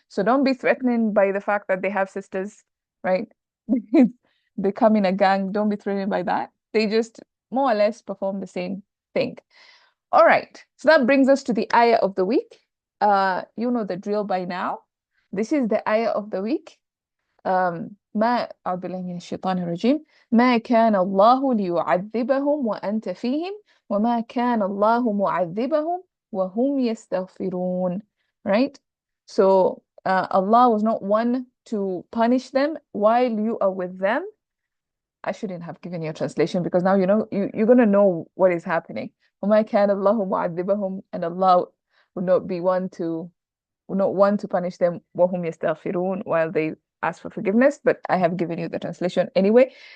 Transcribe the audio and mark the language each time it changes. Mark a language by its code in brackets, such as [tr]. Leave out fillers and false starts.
[en] So don't be threatened by the fact that they have sisters, right? They come in a gang. Don't be threatened by that. They just more or less perform the same thing. All right. So that brings us to the ayah of the week. You know the drill by now. This is the ayah of the week. [ar] ما أعوذ بالله من الشيطان الرجيم ما كان الله ليعذبهم وأنت فيهم وما كان الله معذبهم وهم يستغفرون. [en] Right? So Allah was not one to punish them while you are with them. I shouldn't have given you a translation because now you know you're gonna know what is happening. وما كان الله معذبهم, and Allah would not be one to not want to punish them وهم يستغفرون, while they ask for forgiveness, but I have given you the translation anyway.